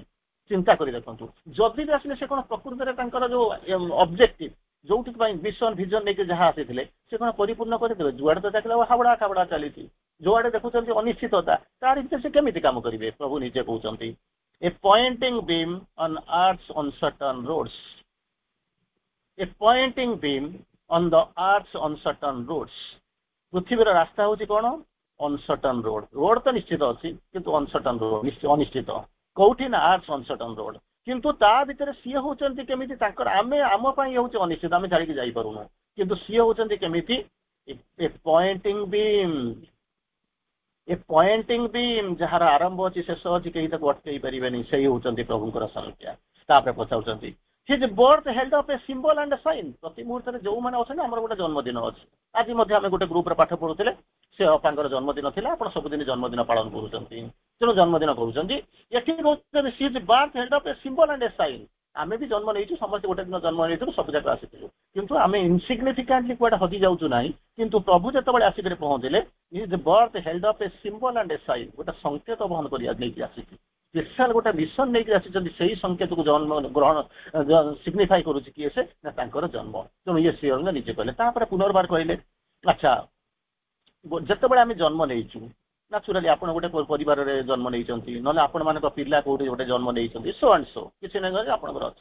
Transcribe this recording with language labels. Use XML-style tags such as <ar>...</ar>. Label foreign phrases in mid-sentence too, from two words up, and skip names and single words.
<or>ଚିନ୍ତା କରି ଦେଖନ୍ତୁ, ଯଦି ବି ଆସିଲେ ସେ କଣ ପ୍ରକୃତରେ ତାଙ୍କର ଯୋଉ ଅବଜେକ୍ଟିଭ ଯୋଉଠି ପାଇଁ</or> <en>mission vision</en> <or>ନେଇକି ଯାହା ଆସିଥିଲେ ସେ କଣ ପରିପୂର୍ଣ୍ଣ କରିଦେବେ? ଯୁଆଡେ ତ ଦେଖିଲା ହାବଡ଼ା ଖାବଡ଼ା ଚାଲିଛି, ଯୋଆଡେ ଦେଖୁଛନ୍ତି ଅନିଶ୍ଚିତତା, ତାରି ଭିତରେ ସେ କେମିତି କାମ କରିବେ? ପ୍ରଭୁ ନିଜେ କହୁଛନ୍ତି</or> <en>a pointing beam on earth's uncertain roads. A pointing beam on the earth's uncertain roads.</en> <or>ପୃଥିବୀର ରାସ୍ତା ହଉଛି କଣ?</or> <en>uncertain road.</en> <or>ରୋଡ ତ ନିଶ୍ଚିତ ଅଛି, କିନ୍ତୁ</or> <en>uncertain road,</en> <or>ଅନିଶ୍ଚିତ। କୋଉଠି ନା</or> <en>ଆର୍ଥ's uncertain road।</en> <or>କିନ୍ତୁ ତା ଭିତରେ ସିଏ ହଉଛନ୍ତି କେମିତି ତାଙ୍କର, ଆମ ପାଇଁ ହଉଛି ଅନିଶ୍ଚିତ, ଆମେ ଛାଡ଼ିକି ଯାଇପାରୁନୁ। କିନ୍ତୁ ସିଏ ହଉଛନ୍ତି କେମିତି</or> <en>a pointing beam,</en> <or>ଯାହାର ଆରମ୍ଭ ଅଛି ଶେଷ ଅଛି, କେହି ତାକୁ ଅଟକେଇ ପାରିବେନି, ସେଇ ହଉଛନ୍ତି ପ୍ରଭୁଙ୍କର ସଂଖ୍ୟା। ତାପରେ ପଚାରୁଛନ୍ତି</or> <en>his birth held up a symbol and a sign।</en> <or>ପ୍ରତି ମୁହୂର୍ତ୍ତରେ ଯୋଉମାନେ ଅଛନ୍ତି, ଆମର ଗୋଟେ ଜନ୍ମଦିନ ଅଛି। ଆଜି ମଧ୍ୟ ଆମେ ଗୋଟେ ଗ୍ରୁପରେ ପାଠ ପଢୁଥିଲେ, ସେ ଅପାଙ୍କର ଜନ୍ମଦିନ ଥିଲା। ଆପଣ ସବୁଦିନ ଜନ୍ମଦିନ ପାଳନ କରୁଛନ୍ତି, ତେଣୁ ଜନ୍ମଦିନ କରୁଛନ୍ତି। ଏଠି କହୁଛନ୍ତି</or> <en>his birth held up a symbol and a sign।</en> <or>ଆମେ ବି ଜନ୍ମ ନେଇଛୁ, ସମସ୍ତେ ଗୋଟେ ଦିନ ଜନ୍ମ ନେଇଥିଲୁ, ସବୁ ଯାକ ଆସିଥିଲୁ, କିନ୍ତୁ ଆମେ ଇନସିଗ୍ନିଫିକାଣ୍ଟଲି କୁଆଡେ ହଜି ଯାଉଛୁ ନାହିଁ। କିନ୍ତୁ ପ୍ରଭୁ ଯେତେବେଳେ ଆସିକରି ପହଞ୍ଚିଲେ,</or> <en>his birth held up a symbol and a sign,</en> <or>ଗୋଟେ ସଂକେତ ବହନ କରି ନେଇକି ଆସିଛି। ସ୍ପେଶାଲ ଗୋଟେ ମିଶନ ନେଇକି ଆସିଛନ୍ତି, ସେଇ ସଂକେତକୁ ଜନ୍ମ ଗ୍ରହଣ ସିଗ୍ନିଫାଇ କରୁଛି କିଏ ସେ ନା ତାଙ୍କର ଜନ୍ମ। ତେଣୁ ଇଏ ଶ୍ରୀ ଅରବିନ୍ଦ ନିଜେ କହିଲେ। ତାପରେ ପୁନର୍ବାର କହିଲେ, ଆଚ୍ଛା ଯେତେବେଳେ ଆମେ ଜନ୍ମ ନେଇଛୁ, ନାଚୁରାଲି ଆପଣ ଗୋଟେ ପରିବାରରେ ଜନ୍ମ ନେଇଛନ୍ତି, ନହେଲେ ଆପଣମାନଙ୍କ ପିଲା କୋଉଠି ଗୋଟେ ଜନ୍ମ ନେଇଛନ୍ତି,</or> <en>so and so</en> <or>କିଛି ନାହିଁ ଆପଣଙ୍କର ଅଛି।</or>